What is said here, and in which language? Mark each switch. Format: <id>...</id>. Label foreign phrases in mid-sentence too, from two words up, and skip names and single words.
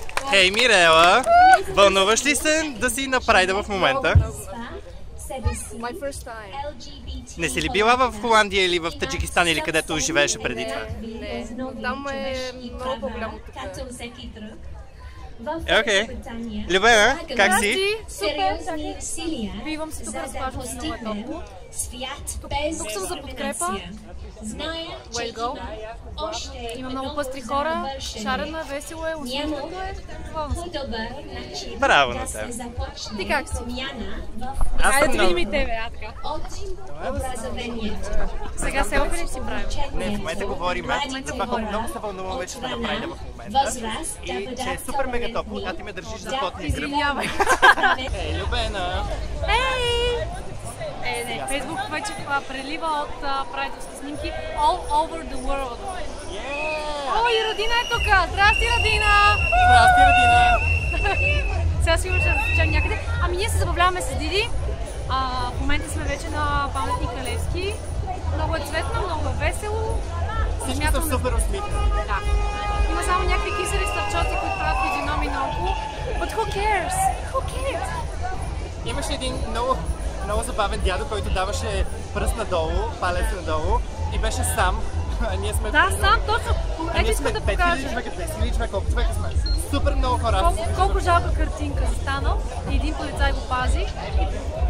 <bg>Хей, Мирела! Вълнуваш ли се да си на прайда в момента?</bg> <en>My first time.</en> <bg>Не си ли била в Холандия или в Таджикистан или където живееше преди това? Не, там е много по-голямо тук. Окей. Любена, как си? Супер! Бивам се тук, разпашвам се много топло. Тук съм за подкрепа.</bg> <en>Way go.</en> <bg>Има много пъстри хора, шарено е, весело е, усмихнато е. Браво на теб. Ти как си? Аз съм Да видим и много... тебе, така. Сега селфи ли си правим? Не, в момента говорим. Много се вълнувам вече сме на прайда в момента. И че е супер мега топло, а ти ме държиш за потния гръб. Извинявай. Ей, Любена! Ей! Не, Фейсбук вече прелива от прайдовски снимки</bg> <en>all over the world.</en> <bg>О, и Родина е тук! Здрасти, Родина! Здрасти, Родина! Сега сигурно ще разчем някъде. Ами ние се забавляваме с Диди. В момента сме вече на паметника Левски. Много е цветно, много е весело. Всички са супер усмихнати. Да. Има само някакви кисели старчоци, които правят физиономии наоколо.</bg> <en>But who cares? Who cares?</en> <bg>Имаше един много забавен дядо, който даваше пръст надолу, палец надолу и беше сам. Ние сме... Да, сам, точно. Ние Ето сме искам да 5000 покажа. човека, 10 000 човека, колко човека сме? Супер много хора. Колко жалка картинка застанал и един полицай го пази и</bg>